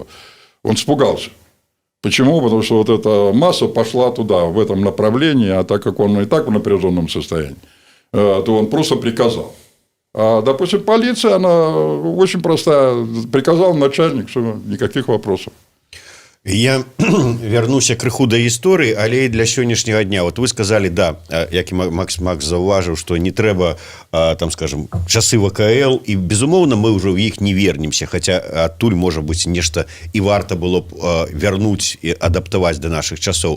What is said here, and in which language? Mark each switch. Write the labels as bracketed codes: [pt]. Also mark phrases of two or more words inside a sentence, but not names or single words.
[ru] Он испугался. Почему? Потому что вот эта масса пошла туда, в этом направлении, а так как он и так в напряженном состоянии, то он просто приказал. А, допустим, полиция, она очень простая. Приказал начальник, что никаких вопросов. [be] Я вернуся крыху да гісторыі, але і для сённяшняга дня. [ru] Вот вы сказали, да, [be] як і Макс заўважыў, што не трэба, там, скажем, часы ВКЛ, і, безумоўна, мы ўжо ў іх не вернемся, хаця адтуль, можа быць, нешта і варта было б вярнуць і адаптаваць да нашых часоў.